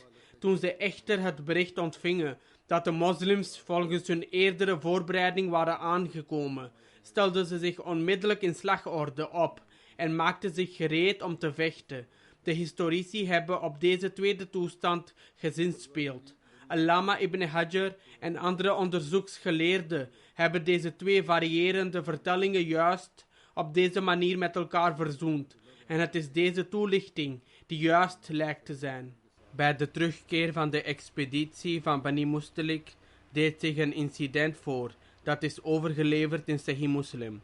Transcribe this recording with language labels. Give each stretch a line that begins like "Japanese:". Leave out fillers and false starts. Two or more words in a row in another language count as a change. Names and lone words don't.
Dutch: Toen ze echter het bericht ontvingen dat de moslims volgens hun eerdere voorbereiding waren aangekomen, stelden ze zich onmiddellijk in slagorde op en maakten zich gereed om te vechten. De historici hebben op deze tweede toestand gezinspeeld. Allama ibn Hajar en andere onderzoeksgeleerden hebben deze 2 variërende vertellingen juist op deze manier met elkaar verzoend. En het is deze toelichting die juist lijkt te zijn. Bij de terugkeer van de expeditie van Bani Mustalik deed zich een incident voor, dat is overgeleverd in Sahih Muslim.